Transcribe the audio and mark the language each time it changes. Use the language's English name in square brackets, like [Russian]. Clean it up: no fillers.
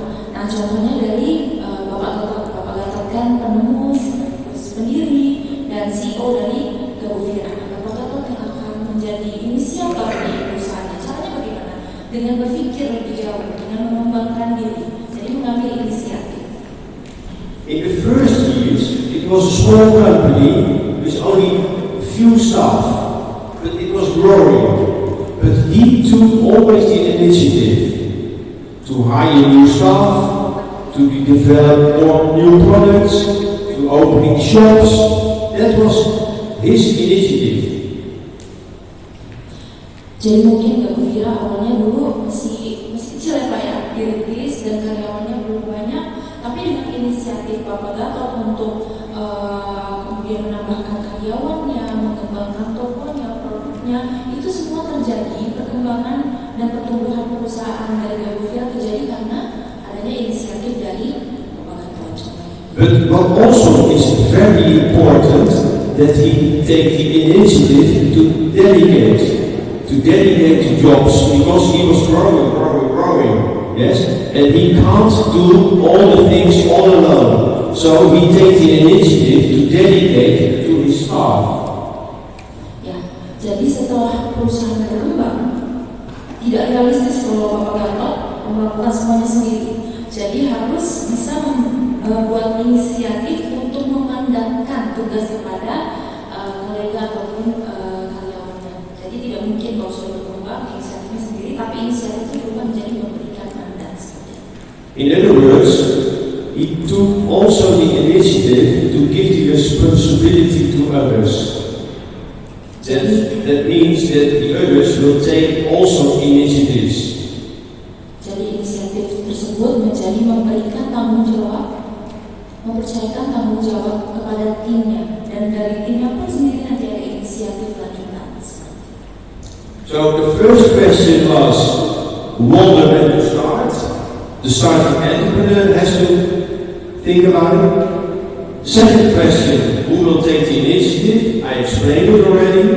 [Indonesian] Nah, contohnya dari Bapak Gatot kan penemu, pendiri dan CEO dari Kegiatan. Bapak Gatot yang akan menjadi inisiator di perusahaannya. Caranya bagaimana? Dengan berpikir lebih jauh, dengan mengembangkan diri, jadi mengambil inisiatif. [English] In the first years, it was a small company with only a few staff, but it was growing. But he took always the initiative to hire new staff, to develop more new products, to opening shops. That was his initiative. [Indonesian] Jadi mungkin Gak Kira awalnya dulu masih kecil ya Pak ya, dirintis dan karyawannya belum banyak, tapi dengan inisiatif Bapak Gatot untuk kemudian menambahkan karyawannya, mengembangkan tokonya, produknya, itu semua terjadi perkembangan dan pertumbuhan perusahaan dari Gak Kira terjadi karena adanya inisiatif dari Bapak Gatot. [English] But what also is very important that he take the initiative to delegate to jobs, because he was growing, yes, and he can't do all the things all alone. So he takes the initiative to delegate to his staff. [Indonesian] Ya, jadi setelah perusahaan berkembang, tidak realistis kalau Bapak Gatot melakukan semuanya sendiri. Jadi harus bisa membuat inisiatif untuk memandatkan tugas kepada kolega ataupun karyawannya. Jadi tidak mungkin kalau sudah berkembang inisiatifnya sendiri, tapi inisiatif itu juga menjadi memberikan mandat. [English] In other words, he took also the initiative to give the responsibility to others. That means that the others will take also initiatives. [Indonesian] Jadi inisiatif tersebut menjadi memberikan tanggung jawab, mempercayakan tanggung jawab kepada timnya, dan dari timnya pun sendiri nanti ada inisiatif lanjutan. [English] So the first question was, wonder when to start. The starting entrepreneur has to think about it. Second question, who will take the initiative? I explained it already.